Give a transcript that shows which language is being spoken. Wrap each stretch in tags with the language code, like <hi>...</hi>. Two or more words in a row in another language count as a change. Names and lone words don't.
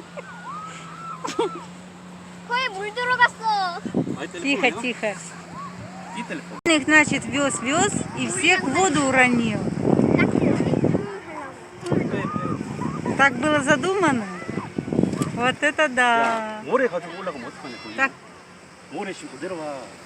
<ko>거의 물 들어갔어.</ko> <ru>Тихо, тихо. Их, значит, вез, и всех в воду уронил. Так было задумано? Вот это да.</ru> <ko>모래 가지고 올라가면 어떡하냐, 거기.</ko> <ru>Так,</ru> <ko>모래 신고 내려와.</ko>